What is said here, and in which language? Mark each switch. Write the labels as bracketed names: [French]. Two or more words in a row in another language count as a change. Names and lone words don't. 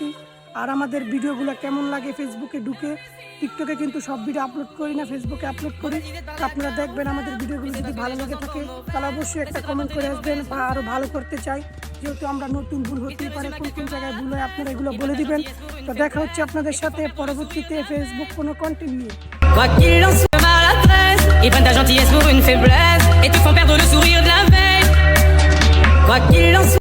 [Bangla] আর আমাদের ভিডিওগুলো কেমন লাগে ফেসবুকে ঢুকে, টিকটকে কিন্তু সব ভিডিও আপলোড করি না, ফেসবুকে আপলোড করি। আপনারা দেখবেন আমাদের ভিডিওগুলো যদি ভালো লাগে থাকে তাহলে অবশ্যই একটা কমেন্ট করে আসবেন, বা আরও ভালো করতে চাই, যেহেতু আমরা নতুন ভুল হতেই পারে, কোন কোন জায়গায় ভুল হয় আপনারা এগুলো বলে দিবেন। তো দেখা হচ্ছে আপনাদের সাথে পরবর্তীতে ফেসবুক কোনো কন্টেন্ট নিয়ে। [French] Quoi qu'il en soit, maladresse, ils prennent ta gentillesse pour une faiblesse et te font perdre le sourire de la veille. Quoi qu'il en soit.